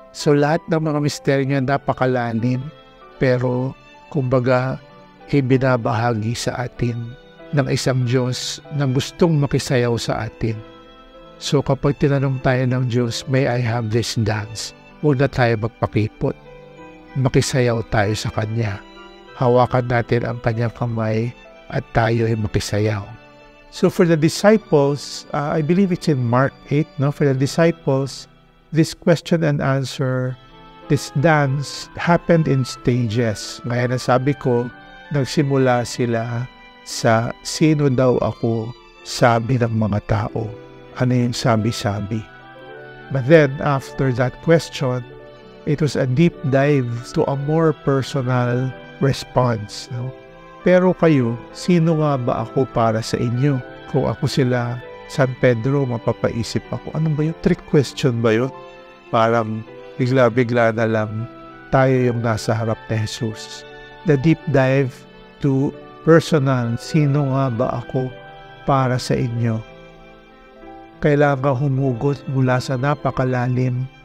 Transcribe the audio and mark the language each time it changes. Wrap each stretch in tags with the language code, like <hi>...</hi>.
<tl>So lahat ng mga misteryo niya napakalalim, pero kumbaga binabahagi sa atin ng isang Diyos na gustong makisayaw sa atin. So kapag tinanong tayo ng Diyos,</tl> <en>"May I have this dance?"</en> <tl>Huwag na tayo magpakipot. Makisayaw tayo sa Kanya. Hawakan natin ang Kanyang kamay at tayo ay makisayaw.</tl> <en>So for the disciples, I believe it's in Mark 8, no? For the disciples, this question and answer, this dance happened in stages.</en> <tl>Gaya na sabi ko, nagsimula sila sa sino daw ako, sabi ng mga tao. Ano yung sabi-sabi?</tl> <en>But then, after that question, it was a deep dive to a more personal response.</en> <tl>No? Pero kayo, sino nga ba ako para sa inyo? Kung ako sila, San Pedro, mapapaisip ako, ano ba yun?</tl> <en>Trick question</en> <tl>ba yun? Parang bigla-bigla na lang tayo yung nasa harap ni Jesus.</tl> <en>The deep dive to personal,</en> <tl>sino nga ba ako para sa inyo? Kailangan humugot mula sa napakalalim</tl>